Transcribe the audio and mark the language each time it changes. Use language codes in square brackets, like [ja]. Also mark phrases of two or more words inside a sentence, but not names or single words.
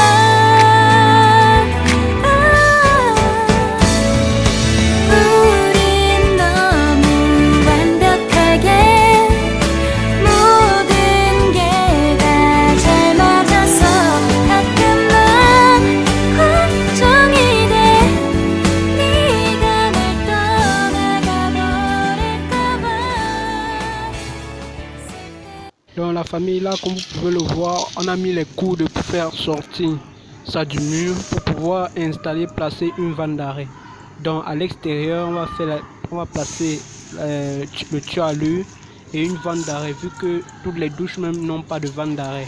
[ko] 우린 너무 완벽하게 모든 게 다 잘 맞아서 가끔만 걱정이 돼 네가 날 떠나가 버릴까봐 [fr] Dans la famille, là, comme vous pouvez le voir, on a mis les coudes pour faire sortir ça du mur pour pouvoir installer, placer une vanne d'arrêt. Donc à l'extérieur, on va placer le tuyau à l'eau et une vanne d'arrêt vu que toutes les douches même n'ont pas de vanne d'arrêt.